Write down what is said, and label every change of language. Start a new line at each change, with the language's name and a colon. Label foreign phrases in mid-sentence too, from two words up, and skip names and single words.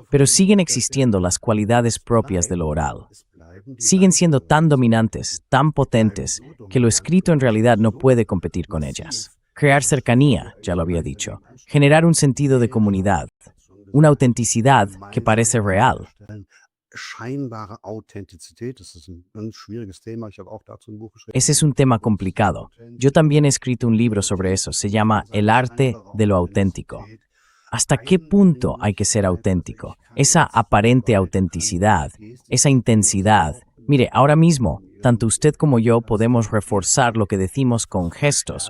Spanish: Pero siguen existiendo las cualidades propias de lo oral. Siguen siendo tan dominantes, tan potentes, que lo escrito en realidad no puede competir con ellas. Crear cercanía, ya lo había dicho. Generar un sentido de comunidad. Una autenticidad que parece real.
German: Scheinbare Authentizität, das ist ein ganz schwieriges Thema. Ich habe auch dazu ein Buch geschrieben.
Spanish: Ese es un tema complicado. Yo también he escrito un libro sobre eso. Se llama El arte de lo auténtico. ¿Hasta qué punto hay que ser auténtico? Esa aparente autenticidad, esa intensidad. Mire, ahora mismo, tanto usted como yo podemos reforzar lo que decimos con gestos.